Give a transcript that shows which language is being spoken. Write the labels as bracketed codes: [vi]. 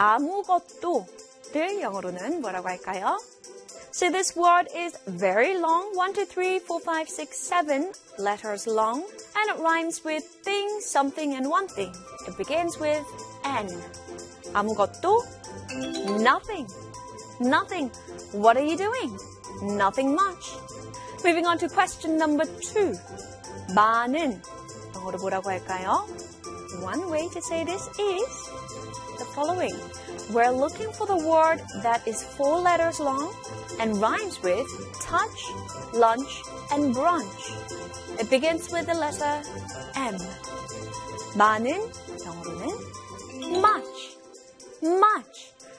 [ko] 아무것도를 영어로는 뭐라고 할까요? [en] So this word is very long, 1, 2, 3, 4, 5, 6, 7 letters long, and it rhymes with thing, something, and one thing. It begins with N. 아무것도, nothing, nothing. What are you doing? Nothing much. Moving on to question number 2. [ko] 많은, 영어로 뭐라고 할까요? [en] One way to say this is the following. We're looking for the word that is four letters long and rhymes with touch, lunch, and brunch. It begins with the letter M. [ko] 많은, 영어로는 [en] much, much.